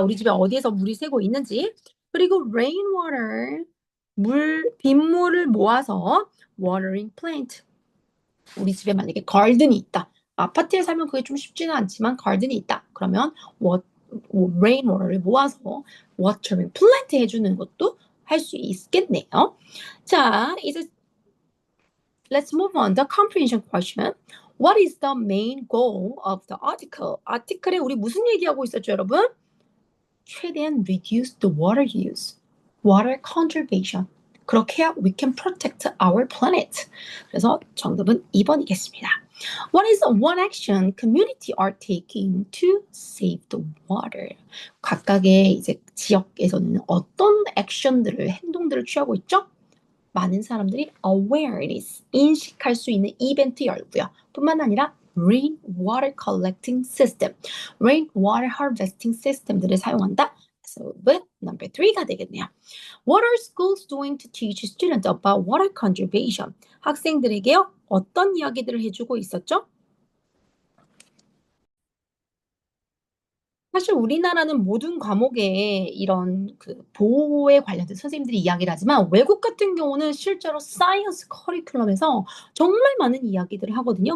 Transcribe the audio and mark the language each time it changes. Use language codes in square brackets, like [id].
[ko] 우리 집에 어디에서 물이 새고 있는지. 그리고 rainwater, 빗물을 모아서 [en] watering plant. [ko] 우리 집에 만약에 garden이 있다. 아파트에 살면 그게 좀 쉽지는 않지만 garden이 있다. 그러면 rainwater를 모아서 [en] watering plant [ko] 해주는 것도 할 수 있겠네요. 자, 이제 [en] let's move on. The comprehension question. What is the main goal of the article? [ko] 아티클에 우리 무슨 얘기하고 있었죠, 여러분? 최대한 [en] reduce the water use, water conservation. [ko] 그렇게 해야 [en] we can protect our planet. [ko] 그래서 정답은 2번이겠습니다. [en] What is one action community are taking to save the water? [ko] 각각의 이제 지역에서는 어떤 액션들을, 행동들을 취하고 있죠? 많은 사람들이 awareness, 인식할 수 있는 이벤트 열고요. 뿐만 아니라 [en] rainwater collecting system, rainwater harvesting system들을 [ko] 사용한다. [en] So, but number 3가 [ko] 되겠네요. [en] What are schools doing to teach students about water conservation? [ko] 학생들에게요, 어떤 이야기들을 해주고 있었죠? 사실 우리나라는 모든 과목에 이런 그 보호에 관련된 선생님들이 이야기를 하지만 외국 같은 경우는 실제로 사이언스 커리큘럼에서 정말 많은 이야기들을 하거든요.